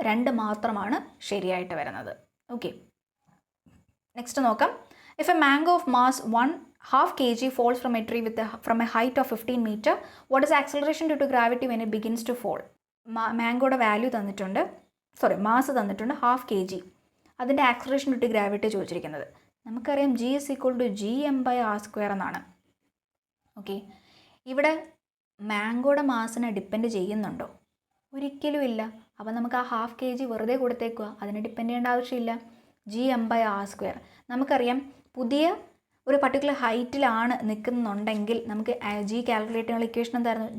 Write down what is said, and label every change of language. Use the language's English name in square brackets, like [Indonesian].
[Malayalam] 2 മാത്രമാണ് ശരിയായിട്ട് വരുന്നത്. ഓക്കെ, നെക്സ്റ്റ് നോക്കാം. [English] If a mango of mass 1/2 kg falls from a tree from a height of 15 meter, what is acceleration due to gravity when it begins to fall? [Malayalam] മാംഗോയുടെ value തന്നിട്ടുണ്ട്, mass തന്നിട്ടുണ്ട് 1/2 kg. അതിൻ്റെ acceleration due to gravity ചോദിച്ചിരിക്കുന്നത്. നമുക്കറിയാം [English] G is equal to gm/r² [Malayalam] എന്നാണ്. Okay, ഇവിടെ മാംഗോയുടെ മാസിനെ depend ചെയ്യുന്നുണ്ടോ? ഒരിക്കലും ഇല്ല. അപ്പോൾ നമുക്ക് ആ 1/2 kg വെറുതെ കൊടുത്തേക്കുക, അതിനെ ഡിപ്പെൻഡ് ചെയ്യേണ്ട ആവശ്യമില്ല. gm/r². നമുക്കറിയാം പുതിയ ഒരു പർട്ടിക്കുലർ ഹൈറ്റിലാണ് നിൽക്കുന്നുണ്ടെങ്കിൽ നമുക്ക് ജി കാൽക്കുലേറ്റ് ചെയ്യാനുള്ള ഇക്വേഷൻ എന്തായിരുന്നു?